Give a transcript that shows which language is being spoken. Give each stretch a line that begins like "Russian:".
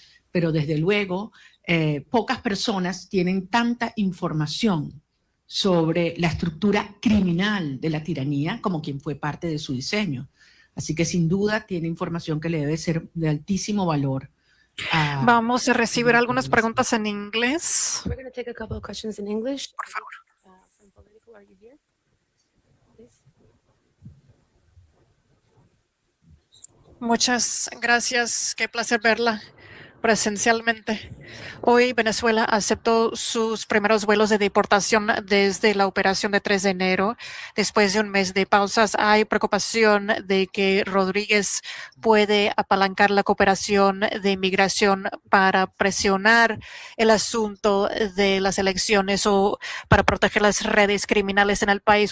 Spanish: Pero desde luego pocas personas tienen tanta información sobre la estructura criminal de la tiranía como quien fue parte de su diseño. Así que sin duda tiene información que le debe ser de altísimo valor. Vamos a recibir algunas preguntas en inglés.
English: We're going to take a couple of questions in English.
Spanish: Por favor.
English: From Politico, are you here? Please.
Spanish: Muchas gracias. Qué placer verla. presencialmente. Hoy Venezuela aceptó sus primeros vuelos de deportación desde la operación de 3 de enero. Después de un mes de pausas, hay preocupación de que Rodríguez puede apalancar la cooperación de inmigración para presionar el asunto de las elecciones o para proteger las redes criminales en el país.